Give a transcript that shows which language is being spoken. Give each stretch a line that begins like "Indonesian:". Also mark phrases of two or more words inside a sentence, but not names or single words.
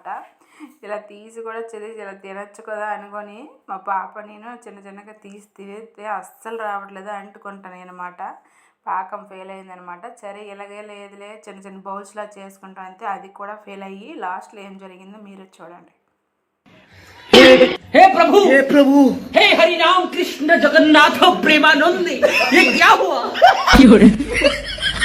Telugu: ఇలా తీసి కూడా ఇలా తినచ్చు కదా అనుకొని మా పాప నేను చిన్నగా తీసి తిరిగితే అస్సలు రావట్లేదు, అంటుకుంటాను అనమాట. పాకం ఫెయిల్ అయిందనమాట. సరే ఇలాగే లేదులే చిన్న బౌల్స్లా చేసుకుంటాం అంతే. అది కూడా ఫెయిల్ అయ్యి లాస్ట్లో ఏం జరిగిందో మీరు చూడండి.
Hindi: हे प्रभु हे हरि राम कृष्ण जगन्नाथ प्रेमानंद ये क्या हुआ?